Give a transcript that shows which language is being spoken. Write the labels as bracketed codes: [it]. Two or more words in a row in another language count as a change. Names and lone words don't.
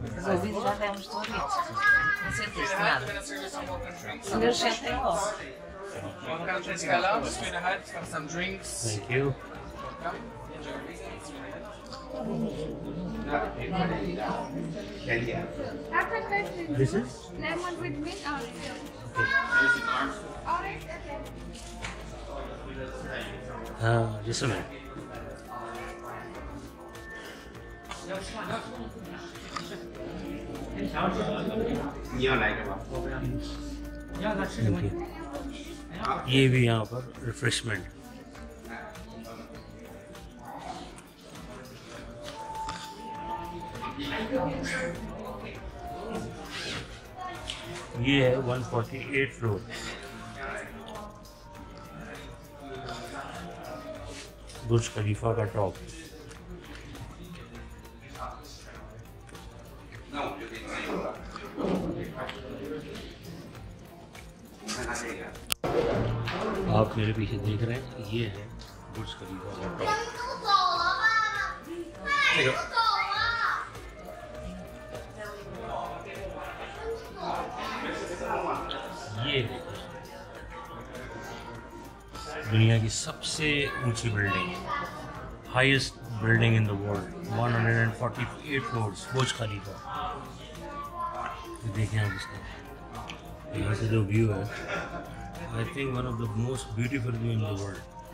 [pt] Resolvido, já demos tudo isso. Não sentiste [en] We're [pt] nada. [en] gonna serve you some welcome drinks. [pt] Senhor, sentem logo. [en] Welcome to Escala. Straight ahead, have some drinks. Thank you. Welcome. Enjoy. [zh] 甜点。 [en] After that, This is? lemon with mint or orange. Okay. Just a minute. [zh] 你要来个吗？ [en] Thank you. [hi] ये भी यहाँ पर रिफ्रेशमेंट. ये है 148 फ्लोर. बुर्ज खलीफा का टॉप. [zh] 那我们就给你们有了。你看他这个。 [hi] आप मेरे पीछे देख रहे हैं, ये है बुर्ज खलीफा का टॉप. ये है दुनिया की सबसे ऊंची बिल्डिंग, [en] highest building in the world, [hi] 148 फ्लोर्स, बुर्ज खलीफा. देखें आप इसका, यहाँ से जो व्यू है, [en] I think one of the most beautiful view in the world.